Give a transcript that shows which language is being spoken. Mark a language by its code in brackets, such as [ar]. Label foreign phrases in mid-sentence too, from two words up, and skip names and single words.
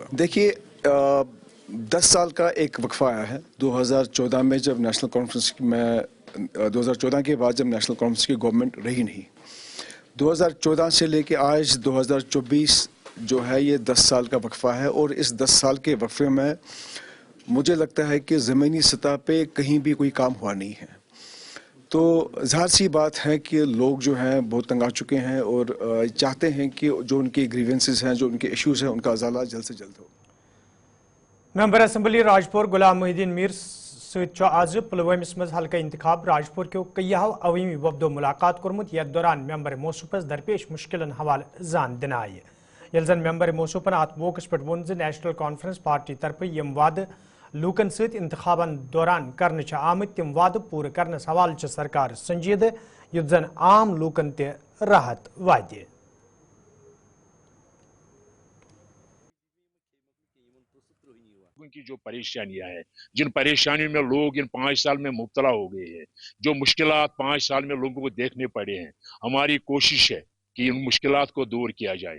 [ur] دیکھیے 10 سال کا ایک وقفہ آیا ہے 2014 میں جب نیشنل کانفرنس میں 2014 کے بعد جب نیشنل کانفرنس کی گورنمنٹ رہی نہیں 2014 سے لے کے آج 2024 جو ہے یہ 10 سال کا وقفہ ہے اور اس 10 سال کے وقفے میں مجھے لگتا ہے کہ زمینی سطح پہ کہیں بھی کوئی کام ہوا نہیں ہے. تو ظاہر سی بات ہے کہ لوگ جو ہیں بہت تنگ آ چکے ہیں اور چاہتے ہیں کہ جو ان کے گریونسز ہیں جو ان کے ایشوز ہیں ان کا ازالہ جلد سے جلد ہو. [ks] ممبر اسمبلی راجپور غلام محی الدین میر ست آز پلوامس مز حلقہ انتخاب راجپور کیو کئیہو عوامی وفدو ملاقات کورمت یتھ دوران ممبر موصوفس درپیش مشکلن حوالہ زان دن آئی یل زن ممبر موصوفن ات موقع پہ وون نیشنل کانفرنس پارٹی طرف یم وعدہ لوکن ست انتخابن دوران کرنے آمت تم وعدہ پور کرنس حوالہ سرکار سنجیدہ یت زن عام لوکن تہ راحت واتہ. [ur] کی جو پریشانیاں ہیں جن پریشانیوں میں لوگ ان 5 سال میں مبتلا ہو گئے ہیں جو مشکلات 5 سال میں لوگوں کو دیکھنے پڑے ہیں ہماری کوشش ہے کہ ان مشکلات کو دور کیا جائے.